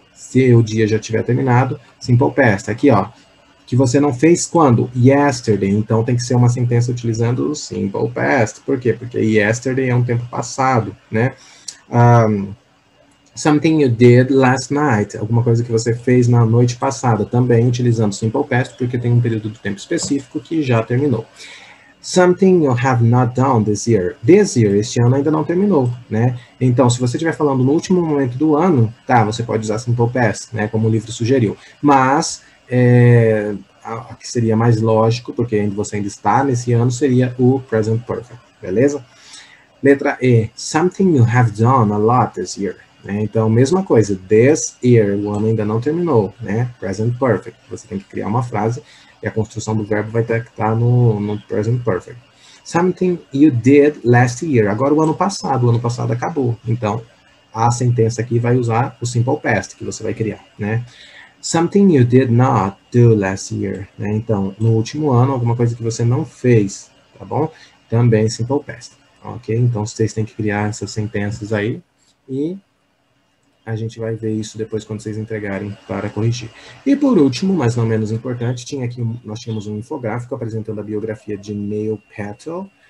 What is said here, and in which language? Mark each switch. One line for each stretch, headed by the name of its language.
Portuguese: Se o dia já tiver terminado, simple past. Aqui, ó, que você não fez quando? Yesterday. Então, tem que ser uma sentença utilizando o simple past. Por quê? Porque yesterday é um tempo passado, né?
English: Something you did last night.
Portuguese: Alguma coisa que você fez na noite passada. Também utilizando simple past, porque tem um período de tempo específico que já terminou.
English: Something you have not done this year. This year,
Portuguese: este ano ainda não terminou, né? Então, se você estiver falando no último momento do ano, tá, você pode usar simple past, né, como o livro sugeriu. Mas, o que seria mais lógico, porque você ainda está nesse ano, seria o present perfect, beleza? Letra E.
English: Something you have done a lot this year.
Portuguese: Né? Então, mesma coisa.
English: This year,
Portuguese: o ano ainda não terminou, né? Present perfect. Você tem que criar uma frase e a construção do verbo vai ter que estar no present perfect.
English: Something you did last year.
Portuguese: Agora o ano passado acabou. Então, a sentença aqui vai usar o simple past que você vai criar, né?
English: Something you did not do last year.
Portuguese: Né? Então, no último ano, alguma coisa que você não fez, tá bom? Também simple past, ok? Então, vocês têm que criar essas sentenças aí e a gente vai ver isso depois quando vocês entregarem para corrigir. E por último, mas não menos importante, nós tínhamos um infográfico apresentando a biografia de Neil Patel.